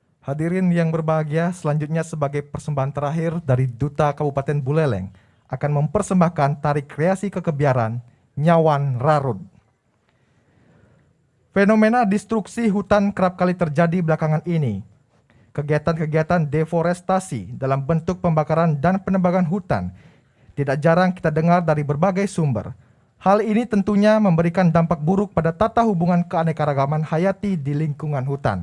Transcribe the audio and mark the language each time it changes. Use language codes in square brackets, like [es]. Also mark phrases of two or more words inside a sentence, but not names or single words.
[id] Hadirin yang berbahagia, selanjutnya sebagai persembahan terakhir dari Duta Kabupaten Buleleng akan mempersembahkan tari kreasi kekebiaran Nyawan Rarud. Fenomena destruksi hutan kerap kali terjadi belakangan ini. Kegiatan-kegiatan deforestasi dalam bentuk pembakaran dan penebangan hutan tidak jarang kita dengar dari berbagai sumber. Hal ini tentunya memberikan dampak buruk pada tata hubungan keanekaragaman hayati di lingkungan hutan.